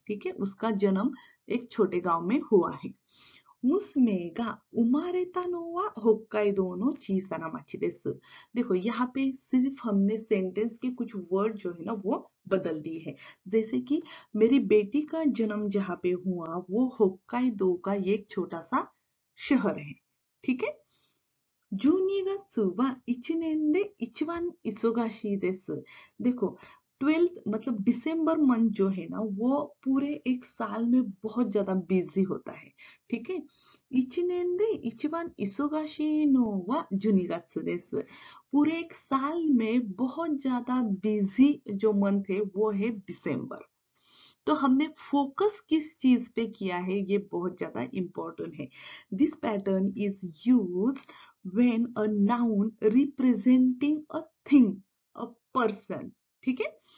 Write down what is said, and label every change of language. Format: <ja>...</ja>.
<hi>ठीक है, उसका जन्म एक छोटे गांव में हुआ है।</hi> <ja>मुस्मेगा उमारेता नोवा होक्काइदो नो चीसाना माची देस।</ja> <hi>देखो यहाँ पे सिर्फ हमने सेंटेंस के कुछ वर्ड जो है ना वो बदल दिए हैं। जैसे कि मेरी बेटी का जन्म जहाँ पे हुआ वो होक्काइदो का ये एक छोटा सा शहर है। ठीक है।</hi> <ja>12月は1年で一番忙しいです。</ja> <hi>देखो 12th मतलब दिसंबर मंथ जो है ना वो पूरे एक साल में बहुत ज्यादा बिजी होता है। ठीक है।</hi> <ja>1年で一番忙しいのは12月です。</ja> <hi>पूरे एक साल में बहुत ज्यादा बिजी जो मंथ है वो है दिसंबर। तो हमने फोकस किस चीज पे किया है ये बहुत ज्यादा इंपॉर्टेंट है।</hi> <en>This pattern is use when a noun representing a thing, a person.</en> <hi>ठीक है।</hi>